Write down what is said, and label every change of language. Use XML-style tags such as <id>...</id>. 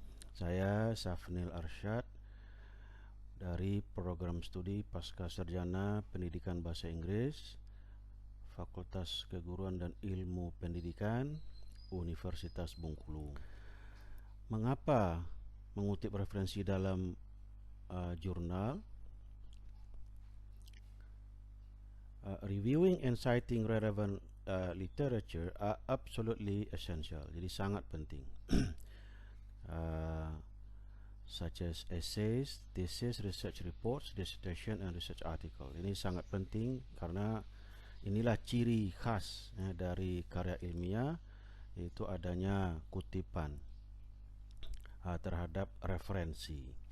<id>Saya Safnil Arsyad dari Program Studi Pasca Sarjana Pendidikan Bahasa Inggris, Fakultas Keguruan dan Ilmu Pendidikan, Universitas Bengkulu. Mengapa mengutip referensi dalam jurnal?</id> <en>Reviewing and citing relevant literature are absolutely essential.</en> <id>Jadi sangat penting.</id> <en>Such as essays, thesis, research reports, dissertation, and research article.</en> <id>Ini sangat penting karena inilah ciri khas dari karya ilmiah, yaitu adanya kutipan terhadap referensi.</id>